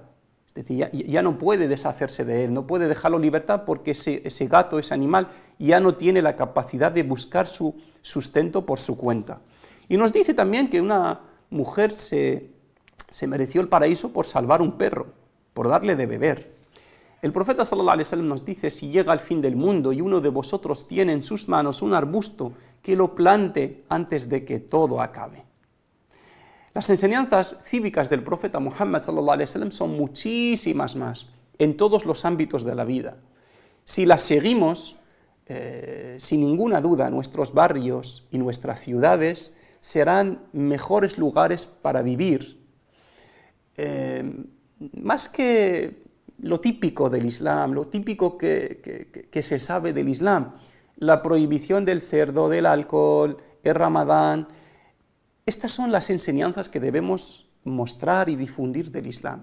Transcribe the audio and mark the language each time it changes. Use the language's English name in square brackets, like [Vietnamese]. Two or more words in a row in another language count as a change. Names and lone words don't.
[Spanish] Es decir, ya no puede deshacerse de él, no puede dejarlo en libertad porque ese gato, ese animal, ya no tiene la capacidad de buscar su sustento por su cuenta. Y nos dice también que una mujer se mereció el paraíso por salvar un perro, por darle de beber. El profeta [Arabic] صلى الله عليه وسلم [Spanish] nos dice, si llega el fin del mundo y uno de vosotros tiene en sus manos un arbusto, que lo plante antes de que todo acabe. Las enseñanzas cívicas del profeta Muhammad [Arabic] صلى الله عليه وسلم [Spanish] son muchísimas más, en todos los ámbitos de la vida. Si las seguimos, sin ninguna duda, nuestros barrios y nuestras ciudades serán mejores lugares para vivir. Más que lo típico del Islam, lo típico que se sabe del Islam, la prohibición del cerdo, del alcohol, el Ramadán, estas son las enseñanzas que debemos mostrar y difundir del Islam.